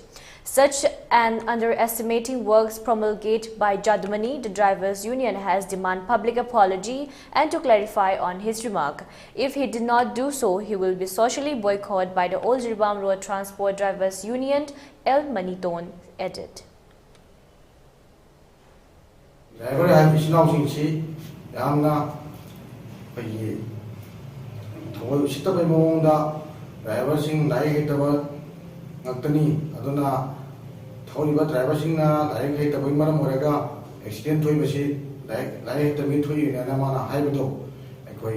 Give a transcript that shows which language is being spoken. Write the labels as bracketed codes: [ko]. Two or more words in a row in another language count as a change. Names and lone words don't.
[en] Such an underestimating works promulgated by Jadumani, the Drivers Union has demanded public apology and to clarify on his remark. If he did not do so, he will be socially boycotted by the Old Jiribam Road Transport Drivers Union, L. Maniton added. [mni] Driver have isinausingsi yamna pagi thoi sitabai mongda driver sing lai hetaba ngaktani aduna thoriba driver sing na lai hetaba maram oraga accident thoi basi lai hetami thoi na mana haibado akoi